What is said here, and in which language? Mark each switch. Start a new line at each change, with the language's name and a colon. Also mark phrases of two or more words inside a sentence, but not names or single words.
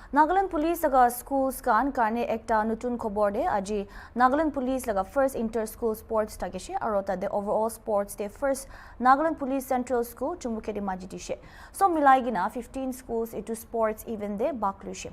Naga Pidgin: Nagaland Police laga schools kan karne ekta nutun khobor de aji Nagaland Police laga
English: first inter-school sports
Naga Pidgin: tageshe aro ta de
English: overall sports
Naga Pidgin: de first Nagaland Police Central School chumbuke de majidishe. So milai gina 15 schools into sports even de baklushe.